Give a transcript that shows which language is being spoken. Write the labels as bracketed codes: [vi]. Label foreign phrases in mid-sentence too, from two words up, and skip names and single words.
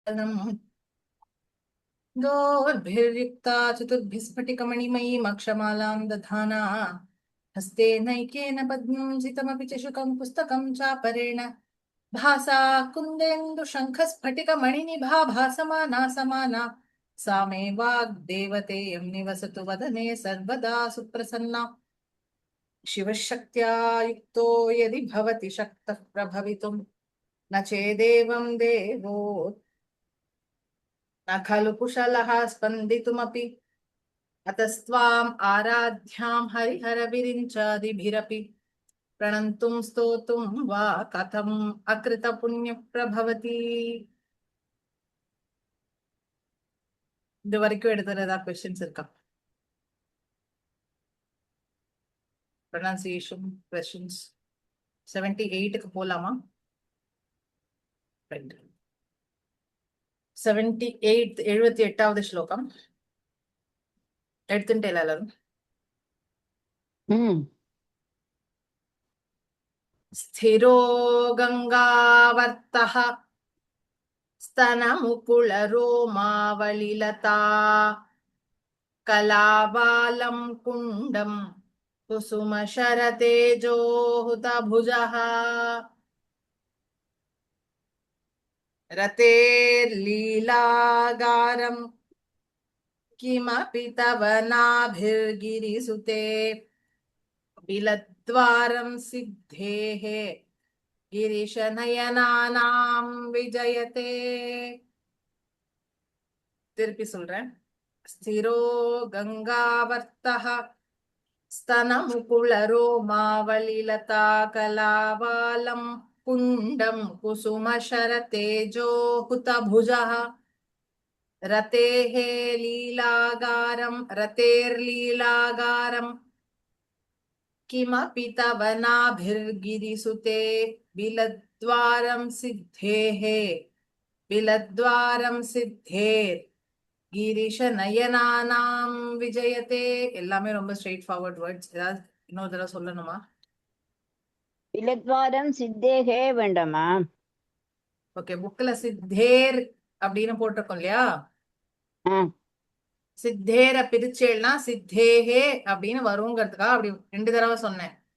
[sa] दोर्भिर्युक्ता चतुर्भिस्फटिकमणिमयीम् अक्षमालां दधाना हस्ते नैकेन पद्मंसितमपि च शुकं पुस्तकं चापरेण भासा कुन्देन्दुशङ्खस्फटिकमणिनिभा भासमाना समाना सा मे वाग्देवतेयं निवसतु वदने सर्वदा सुप्रसन्ना शिवशक्त्या युक्तो यदि भवति शक्तः प्रभवितुं न चेदेवं देवो न खलु कुशलः स्पन्दितुमपि अतस्त्वाम् आराध्यां हरिहरविरिञ्चादिभिरपि प्रणन्तुं स्तोतुं वा कथम् अकृतपुण्यप्रभवति. [ta] இது வரைக்கும் எடுத்துற ஏதாவது கொஸ்டின்ஸ் இருக்கா? [en] pronunciation questions [ta] 78க்கு போலாமா? 78வது ஸ்லோகம் எடுத்துட்டு எல்லாரும். [sa] स्थिरो गङ्गावर्तः स्तनमुकुलरोमावलिलता कलाबालं कुण्डं कुसुमशरतेजोहुतभुजः रतेर्लीलागारं किमपि तव नाभिर्गिरिसुते बिलद्वारं सिद्धेः गिरीशनयनानां विजयते. [ta] திருப்பி சொல்றேன். [sa] स्थिरो गङ्गावर्तः स्तनमुकुलरोमावलिलता कलाबालं कुण्डं कुसुमशरतेजोहुतभुजः रतेर्लीलागारं किमपि तव नाभिर्गिरिसुते बिलद्वारं सिद्धेर् गिरीश नयनानां विजयते. [ta] எல்லாமே ரொம்ப [en] straight forward words. [ta] ஏதாவது இன்னொரு தடவை சொல்லணுமா? [sa] बिलद्वारं सिद्धेः [ta] வேண்டாமா? ஓகே, புக்ல சித்தேர் அப்படின்னு போட்டிருக்கோம் இல்லையா? சித்தேர பிரிச்சேல்னா சித்தேகே அப்படின்னு வருங்கிறதுக்காக அப்படி 2 தடவை சொன்னேன்.